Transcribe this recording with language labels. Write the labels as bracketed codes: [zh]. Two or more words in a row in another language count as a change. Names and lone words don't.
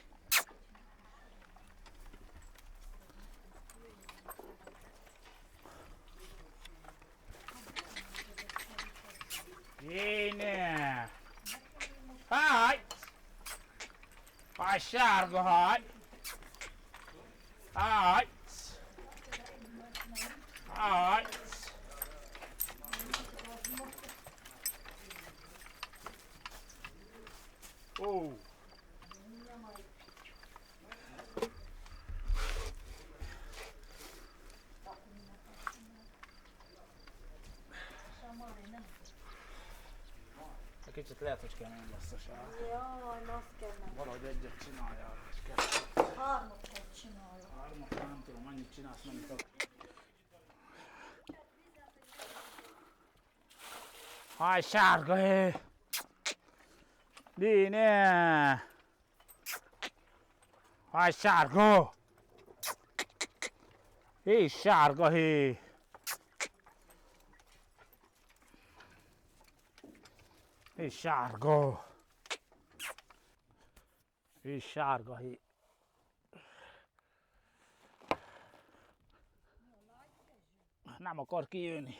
[ro] Bine! Hai! Hai, șargă, hai! Hai! Hai! Oh! [hu] Kicsit lehet, hogy kemény lesz a sár. Jaj, azt kell meg. Valahogy egyet csináljál, és 3-at kell csinálni. 3-at nem tudom, mennyit csinálsz, mennyit akarsz. Hai, sárga, hé! [ro] Bine! Hai, [hu] sárga! Hé, sárga, hé! Hé, sárga! Hé, sárga, hé! Nem akar kijönni.